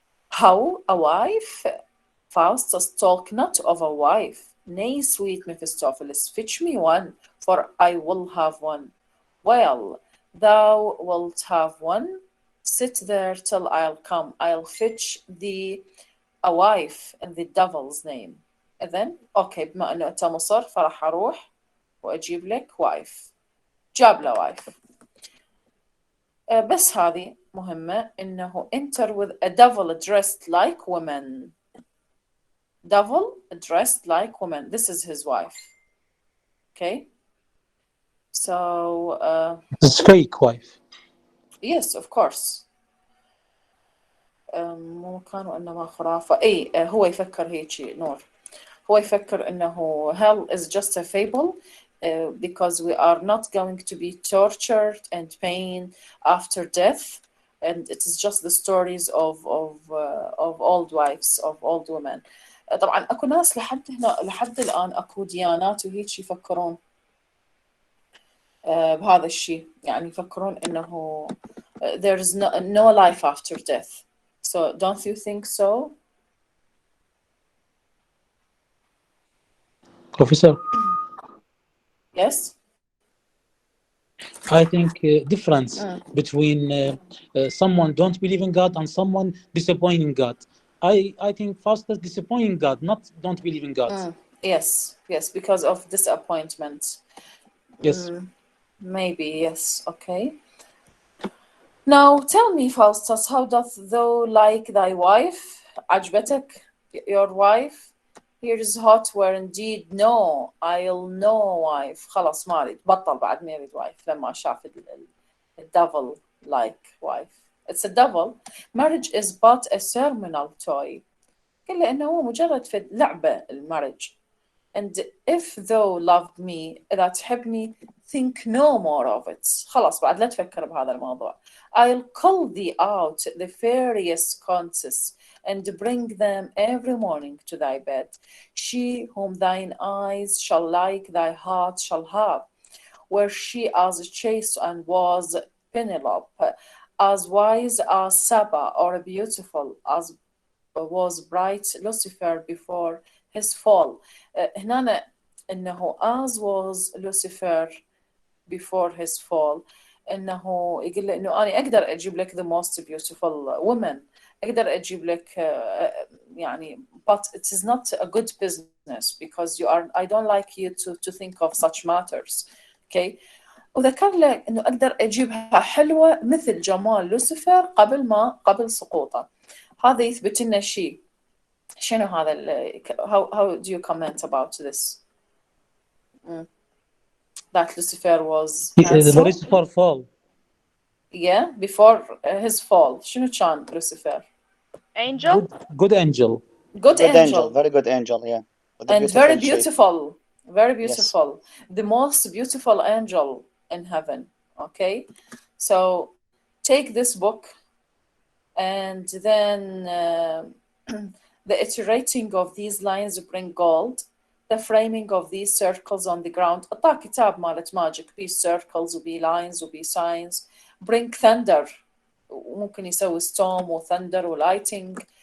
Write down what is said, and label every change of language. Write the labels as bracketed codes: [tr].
[en] How a wife? Faustus talk not of a wife. Nay, sweet Mephistopheles, fetch me one, for I will have one. Well, thou wilt have one. Sit there till I'll come. I'll fetch thee a wife in the devil's name. [ar] إذن أوكي، بما أنه أنت مصر فراح أروح وأجيب لك wife. جاب له wife. بس هذه مهمة إنه [en] enter with a devil dressed like woman. Devil dressed like woman. This is his wife. Okay. So it's fake wife. Yes, of course. [ar] مو كانوا إنما خرافة. هو يفكر هيك نور. هو يفكر إنه [en] hell is just a fable because we are not going to be tortured and pain after death, and it is just the stories of old wives, of old women. [ar] طبعا أكو ناس لحد الآن أكو ديانات وهيك يفكرون بهذا الشيء، يعني يفكرون إنه [en] there is no life after death. So don't you think so? Professor? Yes? I think difference between someone don't believe in God and someone disappointing God. I think Faustus disappointing God, not don't believe in God. Yes, because of disappointment. Yes. Maybe, yes, okay. Now tell me, Faustus, how doth thou like thy wife? عجبتك your wife? Here is hot where indeed no, I'll no wife. [ar] خلاص ما أريد، بطل بعد ما يريد wife لما شاف [en] devil like wife. It's a devil. Marriage is but a ceremonial toy. [ar] قال إنه هو مجرد في لعبة المارriage. [en] And if thou loved me, [ar] إذا تحبني, [en] think no more of it. [ar] خلاص بعد لا تفكر بهذا الموضوع. [en] I'll call thee out the various contests and bring them every morning to thy bed. She whom thine eyes shall like, thy heart shall have. Were she as chaste and was Penelope, as wise as Saba, or beautiful as was bright Lucifer before his fall. [ar] هنا إنه [en] as was Lucifer before his fall [ar] إنه يقول له إنه أنا أقدر أجيب لك [en] the most beautiful woman, [ar] أقدر أجيب لك يعني, [en] but it is not a good business because I don't like you to think of such matters. Okay. [ar] وذكر له إنه أقدر أجيبها حلوة مثل جمال لوسيفر قبل سقوطه. هذا يثبت لنا شيء. شنو هذا [en] how do you comment about this? That Lucifer was handsome? Lucifer fall. Yeah, before his fall. [ar] شنو كان Lucifer? [en] Angel? Good angel. Good angel. Very good angel, yeah. And very beautiful. Very beautiful. Yes. The most beautiful angel in heaven. Okay? So take this book and then the iterating of these lines bring gold. The framing of these circles on the ground. [ar] أعطاه كتاب مالت magic. [en] Be circles وبي lines وبي signs. Bring thunder. [ar] وممكن يسوي storm و thunder و lighting.